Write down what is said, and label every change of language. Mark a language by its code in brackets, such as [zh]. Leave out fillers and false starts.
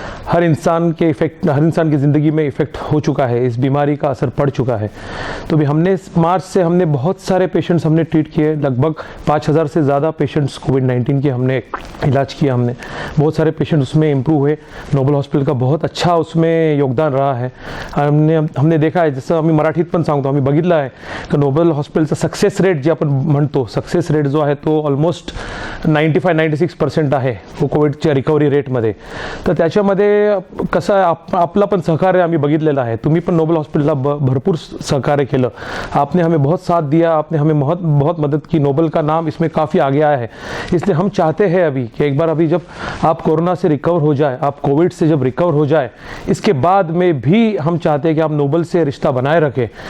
[hi] हर इंसान की ज़िंदगी में इफ़ेक्ट हो चुका है, इस बीमारी का असर पड़ चुका है। तो भी हमने मार्च से बहुत सारे पेशेंट्स हमने ट्रीट किए, लगभग 5000 से ज़्यादा पेशेंट्स कोविड-19 के हमने इलाज किया। हमने बहुत सारे पेशेंट उसमें इम्प्रूव हुए। नोबल हॉस्पिटल का बहुत अच्छा उसमें योगदान रहा है। [mr] हमने देखा आहे, जसं आम्ही मराठीत पण सांगतो, आम्ही बघितलं आहे की नोबल हॉस्पिटलचा सक्सेस रेट जे आपण म्हणतो, सक्सेस रेट जो आहे तो ऑलमोस्ट 95-96% आहे कोविडच्या रिकव्हरी रेटमध्ये। तर त्याच्यामध्ये कसं आहे, आपला पण सहकार्य आम्ही बघितलेलं आहे। तुम्ही पण नोबल हॉस्पिटलला भरपूर सहकार्य केलं, [hi] आपने हमें बहुत साथ दिया, आपने हमें बहुत मदद की। नोबल का नाम इसमें काफ़ी आगे आया है, इसलिए हम चाहते हैं अभी कि एक बार अभी जब आप कोरोना से रिकवर हो जाए, आप कोविड से जब रिकवर हो जाए, इसके बाद में भी हम चाहते हैं कि आप नोबल से रिश्ता बनाए रखें।